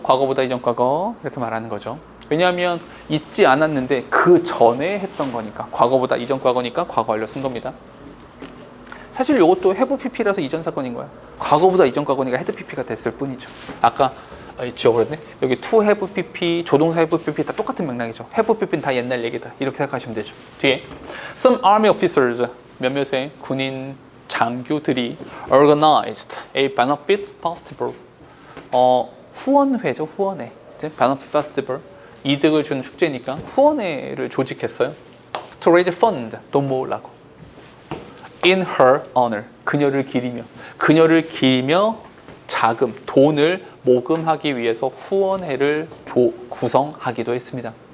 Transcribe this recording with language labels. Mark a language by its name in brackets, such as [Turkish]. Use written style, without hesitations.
[Korean] 과거보다 이전 과거 이렇게 말하는 거죠. 왜냐하면 잊지 않았는데 그 전에 했던 거니까 과거보다 이전 과거니까 과거 완료 쓴 겁니다. 사실 이것도 have pp라서 이전 사건인 거야. 과거보다 이전 과거니까 had pp가 됐을 뿐이죠. 아까 지워버렸네. 여기 to have pp, 조동사 have pp 다 똑같은 맥락이죠. have pp는 다 옛날 얘기다. 이렇게 생각하시면 되죠. 뒤에 [English] some army officers [Korean] 몇몇의 군인 장교들이 [English] organized a benefit festival. [Korean] 후원회죠. 후원회. benefit festival. 이득을 주는 축제니까 후원회를 조직했어요. [English] To raise fund. [Korean] 돈 모으려고. [English] In her honor. [Korean] 그녀를 기리며 자금, 돈을 모금하기 위해서 후원회를 구성하기도 했습니다.